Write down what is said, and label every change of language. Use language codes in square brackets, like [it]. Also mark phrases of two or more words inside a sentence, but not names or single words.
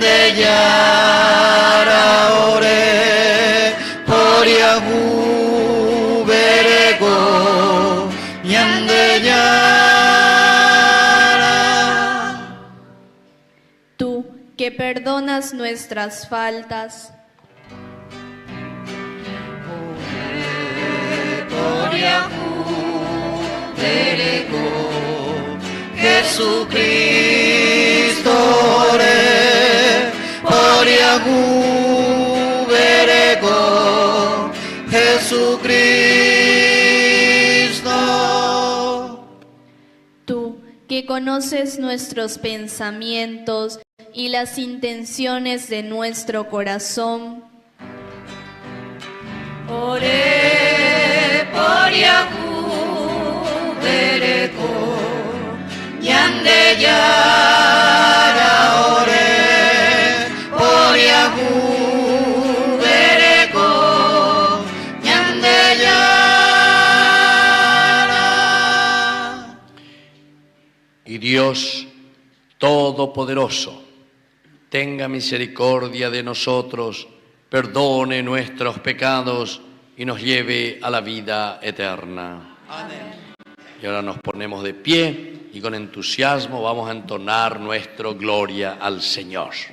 [gn] yara ore poriahu berego ñande yara. [es] Tú que perdonas nuestras faltas, [gn] Jesucristo ore poriahu berego Jesucristo. [es] tú que conoces nuestros pensamientos y las intenciones de nuestro corazón, [gn] Ore poriahu berego ñande yara ore poriahu berego ñande yara. [es] Y Dios Todopoderoso, tenga misericordia de nosotros, perdone nuestros pecados y nos lleve a la vida eterna. Amén. Y ahora nos ponemos de pie y con entusiasmo vamos a entonar nuestro gloria al Señor.